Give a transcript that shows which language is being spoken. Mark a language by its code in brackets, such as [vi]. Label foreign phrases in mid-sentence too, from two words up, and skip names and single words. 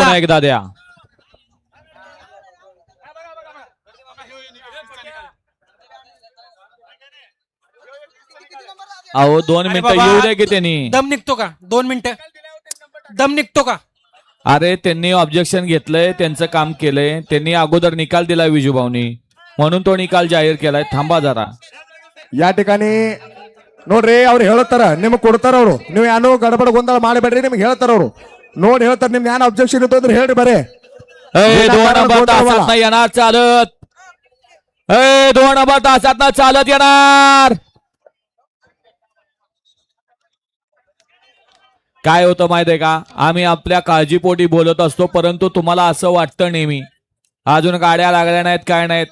[mr] पुन्हा एकदा द्या. अहो 2 अरे मिनिटं बाबा, येऊ द्या की त्यांनी. दम निघतो का? 2 मिनिटं दम निघतो का? अरे त्यांनी ऑब्जेक्शन घेतलंय, त्यांचं काम केलंय. त्यांनी अगोदर निकाल दिलाय विजूभाऊनी, म्हणून तो निकाल जाहीर केलाय. थांबा जरा. या ठिकाणी [kn] ನೋಡ್ರಿ ಅವ್ರು ಹೇಳ್ತಾರ ನಿಮ್ಗೆ ಕೊಡ್ತಾರ ಅವರು. ನೀವು ಏನೋ ಗಡಬಡ ಗೊಂದಲ ಮಾಡಬೇಡ್ರಿ, ನಿಮ್ಗೆ ಹೇಳ್ತಾರ ಅವರು. ನೋಡಿ ಹೇಳ್ತಾರ, ನಿಮ್ಗೆ ಏನ್ ಅಬ್ಜೆಕ್ಷನ್ ಇತ್ತು ಅಂದ್ರೆ ಹೇಳ್ರಿ ಬರೇ. [mr] ए 2 नंबर तासात येणार चालत. ए 2 नंबर तासात चालत येणार. काय होतं माहितीये का, आम्ही आपल्या काळजीपोटी बोलत असतो, परंतु तुम्हाला असं वाटतं नेहमी अजून गाड्या लागल्या नाहीत, काय नाहीत.